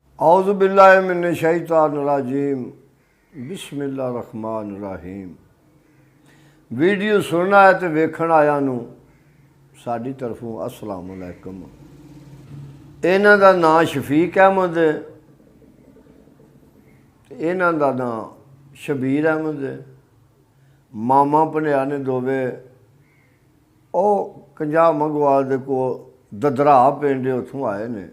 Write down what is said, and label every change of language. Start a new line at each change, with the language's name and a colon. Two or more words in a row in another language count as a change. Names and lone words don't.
Arabic: أعوذ بالله من الشيطان الرجيم بسم الله الرحمن الرحيم.
Punjabi: ویڈیو سننا ہے تو ویکھن آیاں نوں ساڈی طرفوں السلام علیکم. انہاں دا نام شفیق احمد ہے، انہاں دا نام شبیر احمد ہے. ماما بھانجا نے دوویں او کنجاہ منگوال دے کول ددرا پنڈ اوتھوں آئے نے.